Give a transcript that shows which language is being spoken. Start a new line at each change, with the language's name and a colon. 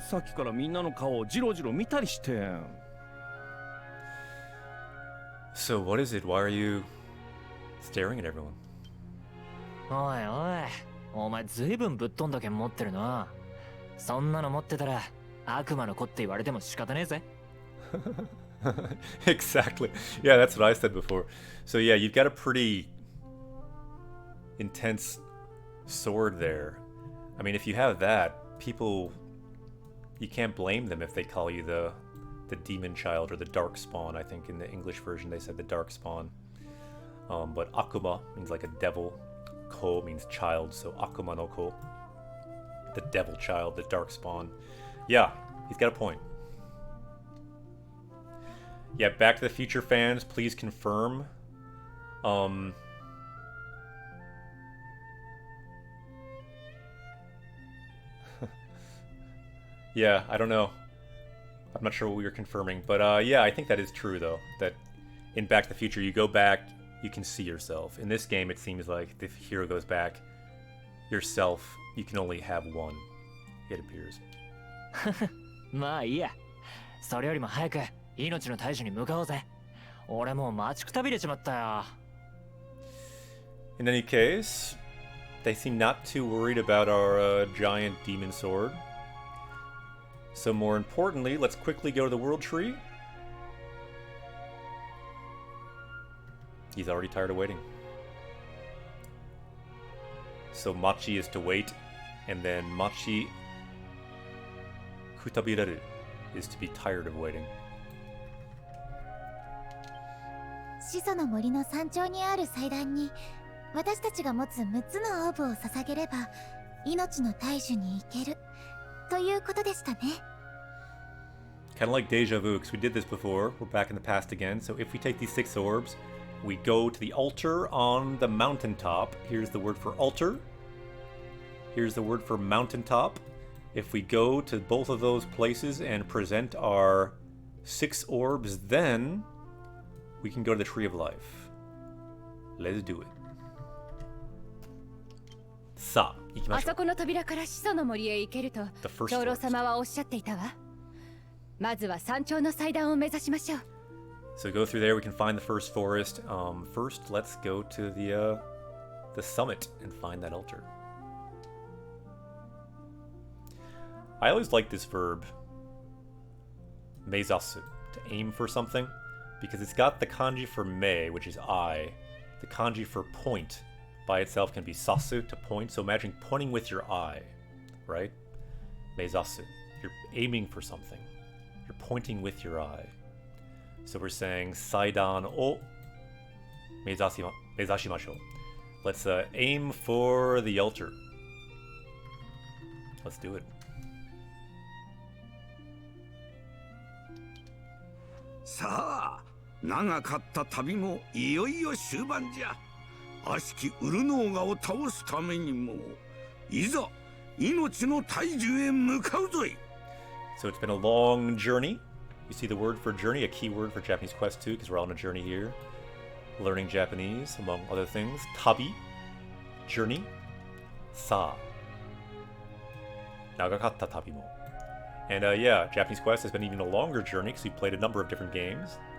Japanese: さっきからみんなの顔をジロジロ見たりして。
English: So what is it? Why are you staring at everyone?
Japanese: おいおい、お前ずいぶんぶっ飛んだ剣持ってるな。そんなの持ってたら悪魔の子って言われても仕方ねえぜ。
English: Exactly. Yeah, that's what I said before. So yeah, you've got a pretty intense sword there. I mean, if you have that, people, you can't blame them if they call you the demon child or the dark spawn. I think in the English version they said the dark spawn. But Akuma means like a devil. Ko means child, so Akuma no Ko. The devil child, the dark spawn. Yeah, he's got a point. Yeah, Back to the Future fans, please confirm. Yeah, I don't know. I'm not sure what we were confirming, but yeah, I think that is true though. That in Back to the Future, you go back, you can see yourself. In this game, it seems like the hero goes back, yourself, you can only have one. It appears.
Japanese: まあいいや。それよりも早く命の退治に向かおうぜ。俺もう待ちくたびれちまったよ。
English: In any case, they seem not too worried about our giant demon sword. So more importantly, let's quickly go to the world tree. He's already tired of waiting. So Machi is to wait, and then Machi Kutabireru is to be tired of waiting.
Japanese: 始祖の森の山頂にある祭壇に私たちが持つ6つのオーブを捧げれば命の大樹に行けるということでしたね。
English: Kind of like deja vu, because we did this before. We're back in the past again. So if we take these 6 orbs, we go to the altar on the mountaintop. Here's the word for altar. Here's the word for mountaintop. If we go to both of those places and present our 6 orbs, then we can go to the Tree of Life. Let's do it.
Japanese: さあ、行きましょう。あそこの扉から始祖の森へ行けると
English: The first
Japanese: 長老
English: forest.
Japanese: 様はおっしゃっていたわ。まずは山頂の祭壇を目指しましょう。
English: So go through there, we can find the first forest. First, let's go to the summit and find that altar. I always like this verb, meizasu, to aim for something, because it's got the kanji for mei, which is eye. The kanji for point by itself can be sasu, to point. So imagine pointing with your eye, right? Meizasu. You're aiming for something. You're pointing with your eye. So we're saying
Japanese: Saidan o meizashimashou.
English: Let's aim for the altar. Let's do it.
Japanese: さあ、長かった旅もいよいよ終盤じゃ。悪しきウルノーガを倒すためにも、いざ命の大樹へ向かうぞい。
English: So it's been a long journey. You see the word for journey, a key word for Japanese Quest 2, because we're on a journey here. Learning Japanese, among other things. Tabi, journey.
Japanese: Sa, nagakatta tabi mo.
English: And yeah, Japanese Quest has been even a longer journey, because we played a number of different games.